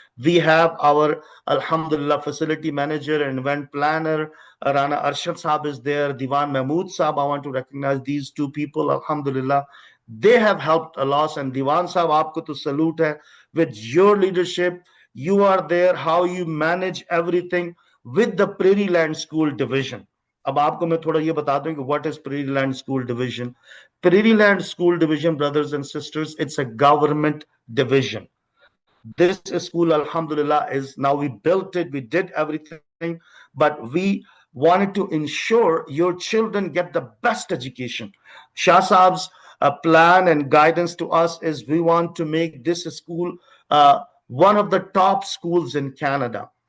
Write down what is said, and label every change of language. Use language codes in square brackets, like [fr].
[en] We have our, alhamdulillah, facility manager and event planner, Rana Arshad Saab is there, Diwan Mahmood Saab. I want to recognize these 2 people, alhamdulillah. They have helped a lot, and Diwan Saab, [ur] aapko to salute hai. [en] With your leadership, you are there, how you manage everything with the Prairie Land School Division. [ur] अब आपको मैं थोड़ा ये बता दूं कि [en] what is Prairie Land School Division. Prairie Land School Division, brothers and sisters, it's a government division. This school, alhamdulillah, is now, we built it, we did everything, but we wanted to ensure your children get the best education. Shah Saab's plan and guidance to us is we want to make this school one of the top schools in Canada.